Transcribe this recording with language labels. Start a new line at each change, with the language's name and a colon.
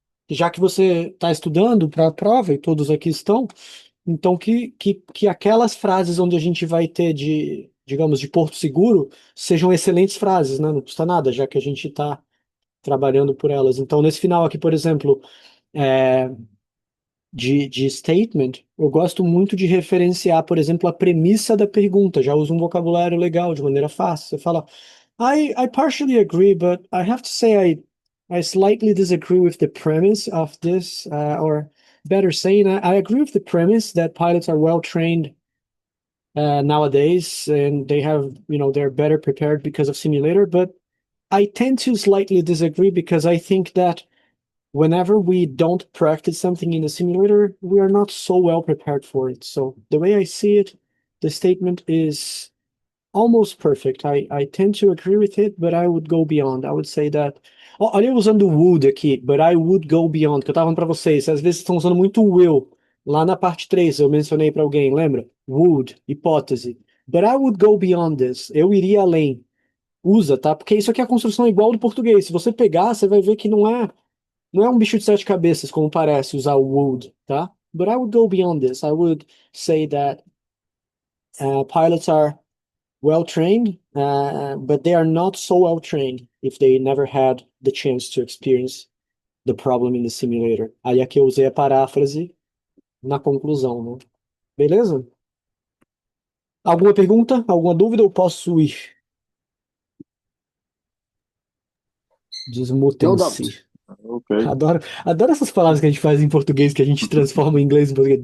Portuguese: Já que você está estudando para a prova, e todos aqui estão, então que aquelas frases onde a gente vai ter digamos, de porto seguro, sejam excelentes frases, né? Não custa nada, já que a gente está trabalhando por elas. Então, nesse final aqui, por exemplo, de statement, eu gosto muito de referenciar, por exemplo, a premissa da pergunta. Já uso um vocabulário legal, de maneira fácil. Você fala,
English: I partially agree, but I have to say I slightly disagree with the premise of this, or better saying, I agree with the premise that pilots are well trained nowadays, and they have, they're better prepared because of simulator, but I tend to slightly disagree because I think that whenever we don't practice something in the simulator, we are not so well prepared for it. So the way I see it, the statement is almost perfect. I tend to agree with it, but I would go beyond. I would say that.
Portuguese: Olha eu usando would aqui,
English: but I would go beyond,
Portuguese: que eu tava falando para vocês, às vezes estão usando muito will. Lá na parte 3 eu mencionei para alguém, lembra? Would, hipótese.
English: But I would go beyond this.
Portuguese: Eu iria além. Usa, tá? Porque isso aqui é a construção igual do português. Se você pegar, você vai ver que não é um bicho de 7 cabeças, como parece usar o would, tá?
English: But I would go beyond this. I would say that pilots are well-trained, but they are not so well-trained if they never had the chance to experience the problem in the simulator.
Portuguese: Aí aqui eu usei a paráfrase na conclusão, né? Beleza? Alguma pergunta? Alguma dúvida? Eu posso ir?
English: No
Portuguese: Desmutem-se.
English: doubt. Ok.
Portuguese: Adoro essas palavras que a gente faz em português, que a gente transforma em inglês em português.